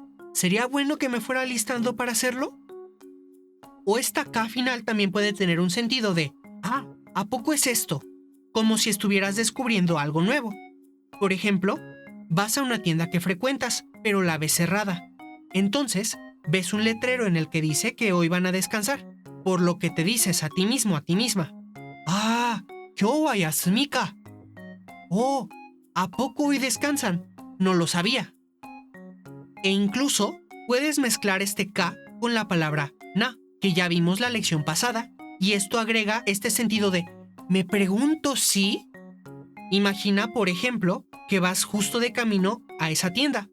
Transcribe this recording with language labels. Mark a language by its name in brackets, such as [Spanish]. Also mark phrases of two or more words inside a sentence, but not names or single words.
[Spanish] ¿Sería bueno que me fuera alistando para hacerlo? O esta K final también puede tener un sentido de, ¿a poco es esto? Como si estuvieras descubriendo algo nuevo. Por ejemplo, vas a una tienda que frecuentas, pero la ves cerrada. Entonces, ves un letrero en el que dice que hoy van a descansar, por lo que te dices a ti mismo, a ti misma. [Japanese] 今日は休みか. [Spanish] Oh, ¿a poco hoy descansan? No lo sabía. E incluso puedes mezclar este K con la palabra na, que ya vimos la lección pasada, y esto agrega este sentido de me pregunto si. Imagina, por ejemplo, que vas justo de camino a esa tienda.